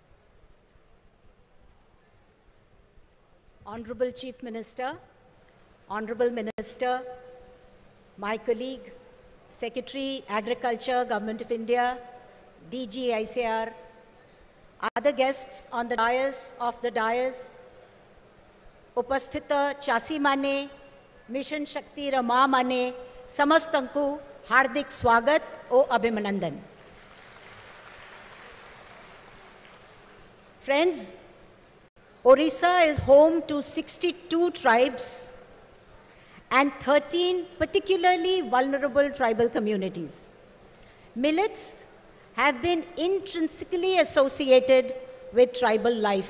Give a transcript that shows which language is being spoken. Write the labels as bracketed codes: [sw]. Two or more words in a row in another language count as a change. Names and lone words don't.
[en] Honorable Chief Minister, Honorable Minister, my colleague, Secretary, Agriculture, Government of India, DG ICR, other guests on the dais of the dais, [or] ଉପସ୍ଥିତ ଚାଷୀ ମାନେ, ମିଶନ ଶକ୍ତି ରମା ମାନେ, ସମସ୍ତଙ୍କୁ ହାର୍ଦ୍ଦିକ ସ୍ୱାଗତ ଓ ଅଭିନନ୍ଦନ. [en] Friends, Odisha is home to 62 tribes and 13 particularly vulnerable tribal communities. Millets have been intrinsically associated with tribal life.